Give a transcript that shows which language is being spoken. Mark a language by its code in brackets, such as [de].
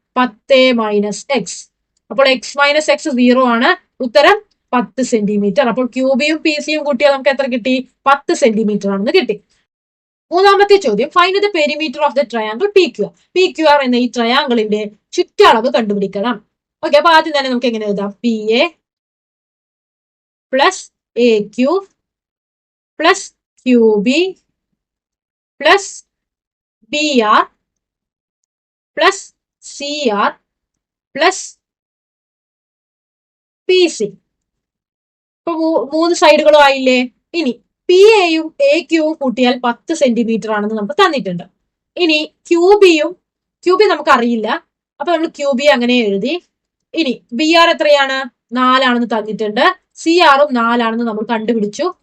[ml] 10 minus X. അപ്പോൾ X minus X 0 ആണ്. ഉത്തരം 10 സെന്റിമീറ്റർ. അപ്പോൾ QBയും PCയും കൂട്ടിയാൽ നമുക്ക് എത്ര കിട്ടി? 10 സെന്റിമീറ്റർ ആണെന്ന് കിട്ടി. മൂന്നാമത്തെ ചോദ്യം. [en] Find the perimeter of the triangle PQR. [ml] PQR എന്ന ഈ ട്രയാങ്കിളിന്റെ ചുറ്റളവ് കണ്ടുപിടിക്കണം. ഓക്കെ, അപ്പൊ ആദ്യം തന്നെ നമുക്ക് എങ്ങനെ എഴുതാം? PA plus AQ plus QB plus BR plus CR plus PC. ഇപ്പൊ 3 സൈഡുകളും ആയില്ലേ? ഇനി PAയും AQവും കൂട്ടിയാൽ 10 സെന്റിമീറ്റർ ആണെന്ന് നമുക്ക് തന്നിട്ടുണ്ട്. ഇനി QB നമുക്ക് അറിയില്ല. അപ്പൊ നമ്മൾ QB അങ്ങനെ എഴുതി. ഇനി BR എത്രയാണ്? 4 ആണെന്ന് തന്നിട്ടുണ്ട്. CRഉം 4 ആണെന്ന് നമ്മൾ കണ്ടുപിടിച്ചു.